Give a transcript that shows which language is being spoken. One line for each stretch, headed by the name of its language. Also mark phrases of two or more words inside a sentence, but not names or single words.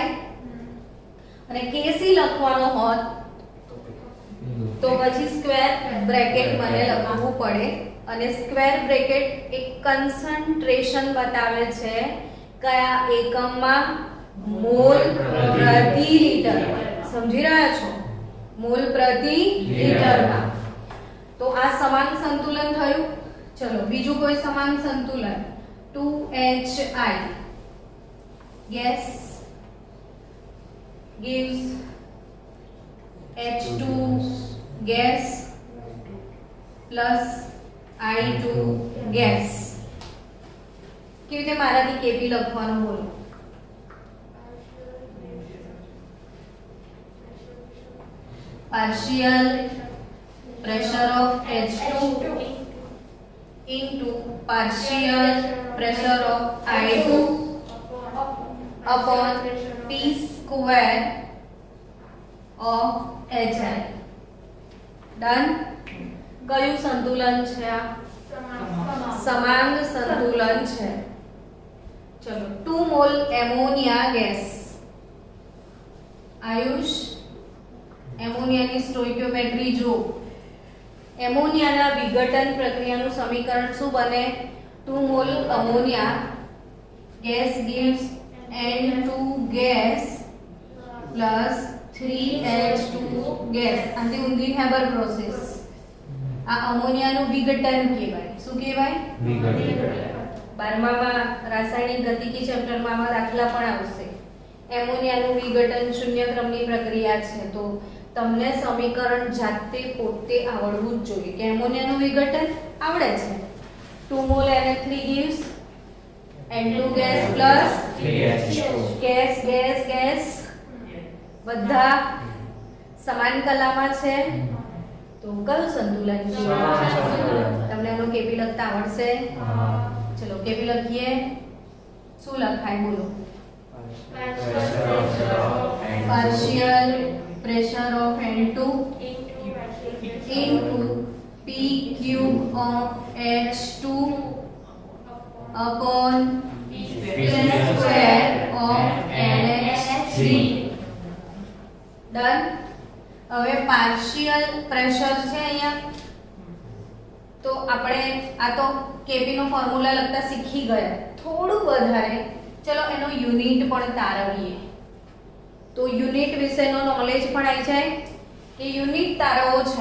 Gujarati: અને કેસી લખવાનો હોત તો પછી
English: square bracket
Gujarati: મને લખવું પડે, અને
English: square bracket
Gujarati: એક કન્સન્ટ્રેશન બતાવે છે કયા એકમમાં? મોલ પ્રતિ લિટર. સમજી રહ્યા છો? મોલ પ્રતિ લિટરમાં. તો આ સમાન સંતુલન થયું. ચલો બીજું કોઈ સમાન સંતુલન.
English: 2HI gas gives H2 gas plus I2 gas.
Gujarati: કેવી રીતે મારાથી કેપી લખવાનું બોલો?
English: partial pressure of H2 into partial pressure of I2 upon P square of HI.
Gujarati: ડન. કયું સંતુલન છે આ? સમાંગ સંતુલન છે. ચલો 2 મોલ એમોનિયા ગેસ. આયુષ એમોનિયાની સ્ટોઇકિયોમેટ્રી જો. એમોનિયાના વિઘટન પ્રક્રિયાનું સમીકરણ શું બને? 2 મોલ અમોનિયા ગેસ
English: gives N2 gas plus 3H2 gas.
Gujarati: આની ઊંધી
English: Haber process.
Gujarati: આ અમોનિયાનું વિઘટન કહેવાય. શું કહેવાય? વિઘટન. 12માં રાસાયણિક ગતિકી ચેપ્ટરમાં આવા દાખલા પણ આવશે. એમોનિયાનું વિઘટન શૂન્ય ક્રમની પ્રક્રિયા છે, તો તમને સમીકરણ જાતે પોતે આવડવું જ જોઈએ કે એમોનિયાનું વિઘટન આવડે છે. 2 મોલ Na3
English: gives N2 gas plus 3H2 gas gas
Gujarati: gas બધા સમાન કલામાં છે, તો કયું સંતુલન છે? તમને એનો કેપી લખતા આવડશે? ચલો કેપી લખીએ. શું લખાય બોલો?
English: partial pressure of N2 into P cube of H2 upon P square of NH3.
Gujarati: ડન. હવે
English: partial pressure
Gujarati: છે અહીંયા, તો આપણે આ તો કેપી નો ફોર્મ્યુલા લખતા શીખી ગયા થોડું વધારે. ચલો એનો યુનિટ પણ તારવીએ, તો યુનિટ વિશેનો નોલેજ પણ આવી જાય કે યુનિટ તારવો છે.